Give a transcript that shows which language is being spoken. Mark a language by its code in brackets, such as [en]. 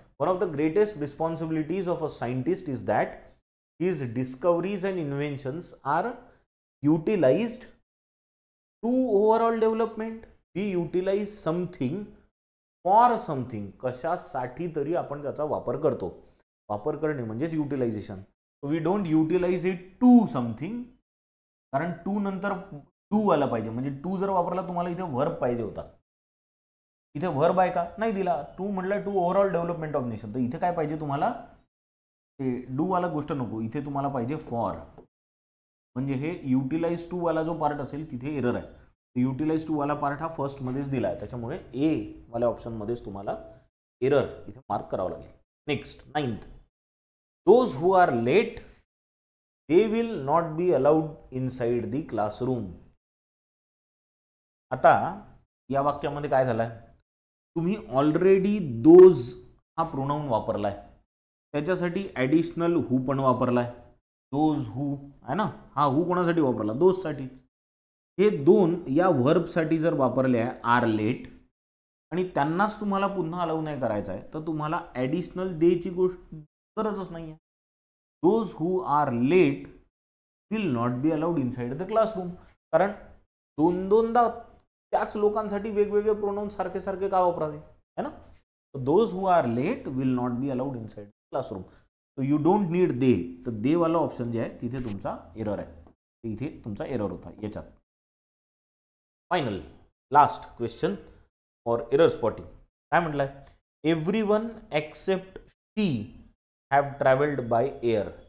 [en] One of the greatest responsibilities of a scientist is that his discoveries and inventions are utilized to overall development. We utilize something for something. [mr] कशासाठी तरी आपण त्याचा वापर करतो. वापर करणे म्हणजेच utilisation. [en] we don't utilise it to something, [mr] कारण टू नंतर टू आला पाहिजे. म्हणजे टू जर वापरला तुम्हाला इथे वर्ब पाहिजे होता. इथे वर्ब आहे का? नाही दिला. टू म्हटलं [en] To overall development of nation. [mr] तर इथे काय पाहिजे तुम्हाला? ते डू वाला गोष्ट नको, इथे तुम्हाला पाहिजे फॉर. म्हणजे हे युटिलाइज टू वाला जो पार्ट असेल तिथे एरर आहे. युटिलाइज टू वाला पार्ट हा फर्स्ट मध्येच दिला आहे, त्याच्यामुळे ए वाल्या ऑप्शन मध्येच तुम्हाला एरर इथे मार्क करावं लागेल. [en] Next, 9th, those who are late they will not be allowed inside the classroom. [mr] आता या वाक्यामध्ये काय झालंय? तुम्ही ऑलरेडी दोज हा प्रोनाउन वापरलाय, त्याच्यासाठी ॲडिशनल हू पण वापरलाय. दोज हू आहे ना, हा हू कोणासाठी वापरला? दोज साठी. हे दोन या व्हर्बसाठी जर वापरले आहे आर लेट आणि त्यांनाच तुम्हाला पुन्हा अलाउ नाही करायचं आहे तर तुम्हाला ॲडिशनल देची गोष्ट गरजच नाही आहे. [en] Those who are late will not be allowed inside the classroom. [mr] कारण दोनदा त्याच लोकांसाठी वेगवेगळे प्रोनाउन सारखे सारखे का वापरावे, है ना. [en] Those who are late will not be allowed inside the classroom. So you don't need they. [mr] तर दे वाला ऑप्शन जे आहे तिथे तुमचा एरर आहे, इथे तुमचा एरर होता याच्यात. [en] Final last question for error spotting. [mr] काय म्हटलंय? [en] Everyone except she have travelled by air.